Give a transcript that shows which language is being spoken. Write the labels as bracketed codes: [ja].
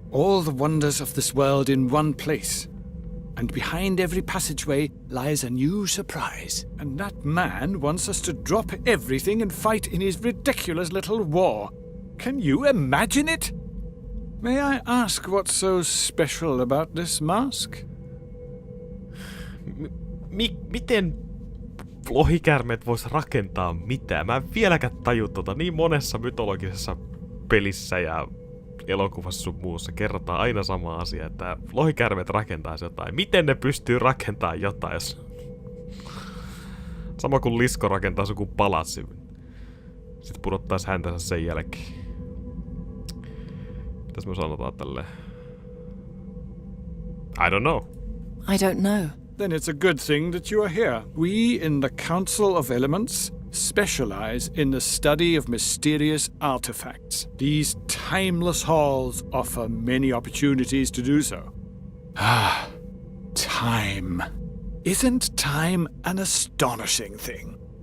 [en] All the wonders of this world in one place. And behind every passageway lies a new surprise. And that man wants us to drop everything and fight in his ridiculous little war. Can you imagine it? May I ask what's so special about this mask? [fi] Miten lohikäärmeet vois rakentaa mitään? Mä en vieläkään taju niin monessa mytologisessa pelissä ja elokuvassa sun muussa kerrotaan aina sama asia, että lohikäärmeet rakentaisi jotain. Miten ne pystyy rakentamaan jotain, jos... Sama kuin lisko rakentaa joku palatsi. Sitten pudottaisi häntänsä sen jälkeen. Mitäs me sanotaan tälleen? [en] I don't know. I don't know. Then it's a good thing that you are here. We in the Council of Elements specialize in the study of mysterious artifacts. These timeless halls offer many opportunities to do so. Ah, time. Isn't time an astonishing thing?